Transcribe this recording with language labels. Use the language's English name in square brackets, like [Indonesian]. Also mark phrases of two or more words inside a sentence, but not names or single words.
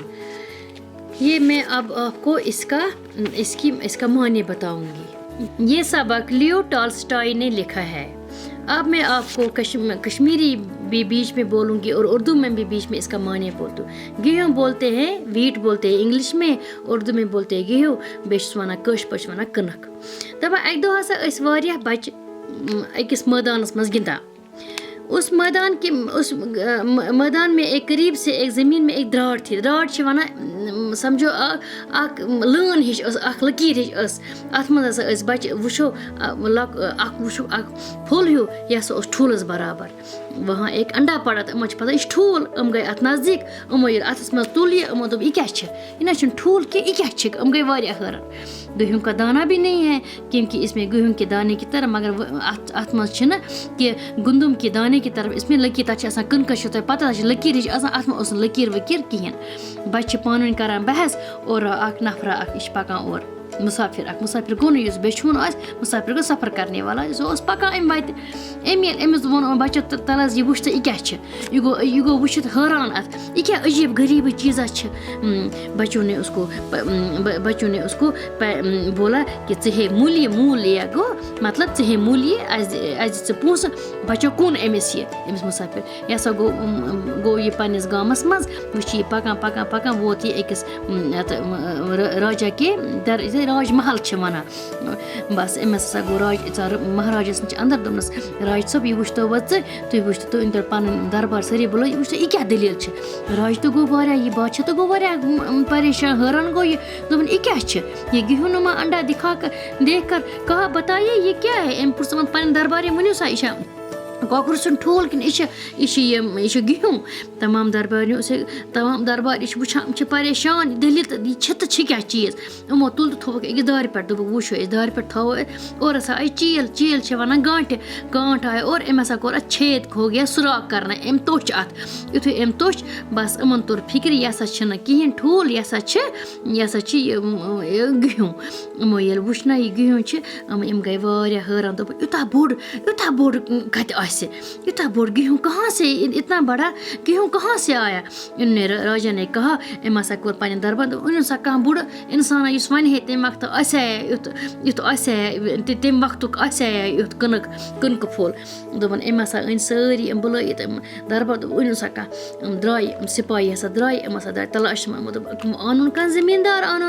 [Urdu] یہ میں اب آپ کو اس کا معنی بتاؤں گی۔ یہ سبق لیو ٹالسٹائی نے لکھا ہے۔ اب میں آپ کو کشمیری بھی بیچ میں بولوں گی اور اردو میں بھی بیچ میں اس کا معنی بولتی ہوں۔ گیہوں بولتے ہیں، ویٹ بولتے ہیں انگلش میں، اردو میں بولتے ہیں گیہوں، [Kashmiri] بیش ونان کٲشِر پٲٹھۍ چھِ ونان کٕنک۔ دپان اکہِ دۄہ ہسا ٲسۍ واریاہ بچہِ أکِس مٲدانس منٛز گِنٛدان۔ [Urdu] اس میدان میں ایک قریب سے ایک زمین میں ایک دراڑ تھی۔ [Kashmiri] دراڑ چھِ ونان سمجھو اکھ لٲن ہِش ٲس، اکھ لکیٖر ہِش ٲس، اتھ منٛز ہسا ٲسۍ بچہِ وٕچھو اکھ پھوٚل ہیوٗ یہِ ہسا اوس ٹھوٗلس برابر۔ [Urdu] وہاں ایک انڈا پڑا [Kashmiri] تہٕ یِمن چھِ پتہ یہِ چھُ ٹھوٗل، یِم گٔے اتھ نزدیٖک، یِمو ییٚلہِ اتھس منٛز تُل یِمو دوٚپ یہِ کیٛاہ چھِ؟ یہِ نہ چھُنہٕ ٹھوٗل کینٛہہ، یہِ کیٛاہ چھِ؟ یِم گٔے واریاہ حٲران۔ [Urdu] گیہوں کا دانہ بھی نہیں ہے کیونکہ اس میں گیہوں کے دانے کی طرح، [Kashmiri] مگر اتھ منٛز چھِنہٕ کہ [Urdu] گندم کے دانے کی طرف اس میں [Kashmiri] لکیٖر، تتھ چھِ آسان کٕنکس چھو تۄہہِ پتہ تتھ چھِ لکیٖر ہِش آسان، اتھ منٛز اوس نہٕ لکیٖر وکیٖر کِہیٖنۍ۔ بچہِ چھِ پانہٕ ؤنۍ کران بحث اور اکھ نفرا اکھ یہِ چھِ پکان اورٕ مسافر گوٚو نہٕ یُس بیچھُن آسہِ، مسافر گوٚو [Urdu] سفر کرنے والا، [Kashmiri] سُہ اوس پکان امہِ وتہِ۔ أمۍ ییٚلہِ أمِس ووٚن بچو تل حظ یہِ وٕچھ ژٕ یہِ کیٛاہ چھِ؟ یہِ گوٚو وٕچھِتھ حٲران اتھ، یہِ کیٛاہ عجیٖب غریٖبٕے چیٖزا چھِ۔ [Urdu] بچوں نے اس کو بولا کہ [Kashmiri] ژٕ ہے موٗل لیا، گوٚو مطلب ژٕ ہے موٗل یہِ، اَسہِ دِ ژٕ پونٛسہٕ۔ بچو کُن أمِس أمِس مسافر، یہِ ہسا گوٚو یہِ پننِس گامس منٛز، وٕچھ یہِ پکان ووت یہِ أکِس [Urdu] راجا کے راج محل [Kashmiri] چھِ ونان۔ بس أمِس ہسا گوٚو مہاراجس نِش انٛدر، دوٚپنس راج صٲب یہِ وٕچھتو وۄنۍ تُہۍ وٕچھتو تُہۍ أنۍتو پنُن دربار سٲری بُلٲیِتھ، یہِ وٕچھتو یہِ کیٛاہ دٔلیٖل چھِ؟ راج تہِ گوٚو واریاہ، یہِ بادشاہ تہِ گوٚو واریاہ پریشان، حٲران گوٚو یہِ، دوٚپُن یہِ کیٛاہ چھِ؟ [Urdu] یہِ گیہوں نما انڈا دیکھ کر کہا بتائیے یہ کیا ہے؟ [Kashmiri] أمۍ پرٛژھ یِمن پنٕنۍ درباری ؤنِو سا یہِ چھا کۄکُر سُنٛد ٹھوٗل کِنہٕ یہِ چھِ گیہوں؟ تمام دربار یہِ چھِ وٕچھان، یِم چھِ پریشان، یہِ دٔلیٖل تہٕ یہِ چھِ تہٕ چھِ کیٛاہ چیٖز؟ یِمو تُل تہٕ تھوٚوُکھ أکِس دارِ پٮ۪ٹھ، دوٚپُکھ وٕچھو أسۍ دارِ پٮ۪ٹھ تھاوو أسۍ، اور ہسا آیہِ چیٖل چھِ ونان گانٛٹھ آیہِ اور أمۍ ہسا کوٚر اَتھ چھید [Urdu] ہو گیا سُراخ کرنا، [Kashmiri] أمۍ توٚچھ اَتھ، یِتھُے أمۍ توٚچھ بس یِمن توٚر فِکرِ یہِ ہسا چھِنہٕ کِہیٖنۍ ٹھوٗل، یہِ ہسا چھِ یہِ گیہوں۔ یِمو ییٚلہِ وٕچھ نہ یہِ گیہوں چھِ، یِم گٔے واریاہ حٲران، دوٚپُکھ یوٗتاہ بوٚڑ کتہِ آسہِ؟ یوٗتاہ بوٚڑ [Urdu] گیہوں کہاں سے، اتنا بڑا گیہوں کہاں سے آیا؟ راجا نے کہا، [Kashmiri] أمۍ ہسا کوٚر پننہِ دربار، دوٚپ أنِو سا کانٛہہ بوٚڑ اِنسانا یُس وَنہِ ہے تمہِ وقتہٕ آسہِ ہا یُتھ آسہِ ہا تمہِ وقتُک آسہِ ہا یُتھ کٕنکہٕ پھوٚل۔ دوٚپُن أمۍ ہسا أنۍ سٲری یِم بُلٲیِتھ دربار، دوٚپ أنِو سا کانٛہہ، یِم درٛاے سِپاہی ہسا درٛاے، یِم ہسا درٛاے تلاش منٛز، دوٚپ اَنُن کانٛہہ زٔمیٖندار اَنُن،